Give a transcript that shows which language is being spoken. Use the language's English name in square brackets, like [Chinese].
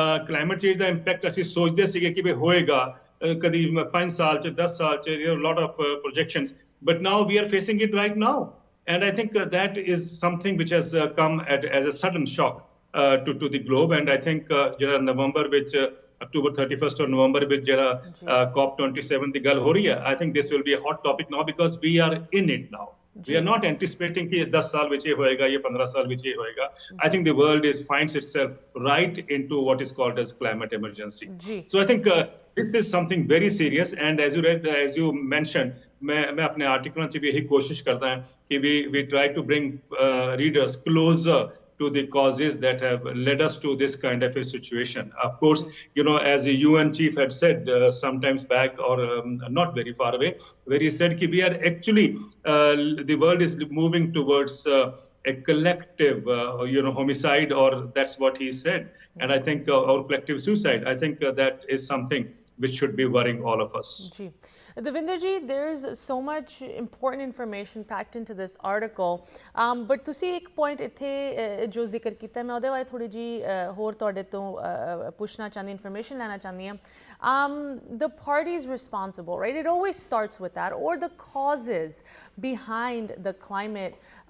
[English] climate change [Punjabi] ਦਾ impact ਅਸੀਂ ਸੋਚਦੇ ਸੀਗੇ ਕਿ ਭਾਈ ਹੋਏਗਾ ਕਦੀ 5 ਸਾਲ ਚ 10 ਸਾਲ ਚ [English] lot of projections but now we are facing it right now and I think that is something which has come as a sudden shock to the globe and I think [Punjabi] ਜਿਹੜਾ ਨਵੰਬਰ ਵਿੱਚ [English] October 31st or November ਵਿੱਚ [Punjabi] ਜਿਹੜਾ COP27 ਦੀ ਗੱਲ ਹੋ ਰਹੀ ਹੈ [English] I think this will be a hot topic now because we are in it now. We are not anticipating [Punjabi] कि 10 साल ਵਿੱਚ ਇਹ ਹੋਏਗਾ या 15 साल ਵਿੱਚ ਇਹ ਹੋਏਗਾ. [English] I think the world finds itself right into what is called as climate emergency. So I think this is something very serious and as you mentioned [Hindi] मैं अपने आर्टिकलों से भी यही कोशिश करता है कि [English] we try to bring readers closer to the causes that have led us to this kind of a situation. Of course, as the UN chief had said sometimes back or not very far away, where he said that we are actually, the world is moving towards a collective, homicide or that's what he said. And I think, or collective suicide, I think that is something which should be worrying all of us. Devinder ji, there's so much important information packed into this article, but [Punjabi] ਤੁਸੀਂ ਇੱਕ point ਇੱਥੇ ਜੋ ਜ਼ਿਕਰ ਕੀਤਾ ਮੈਂ ਉਹਦੇ ਬਾਰੇ ਥੋੜੀ ਜੀ ਹੋਰ ਤੁਹਾਡੇ ਤੋਂ ਪੁੱਛਣਾ ਚਾਹੁੰਦੀ information ਲੈਣਾ ਚਾਹੁੰਦੀ ਹਾਂ [English] the parties responsible right it always starts with that or the causes behind the climate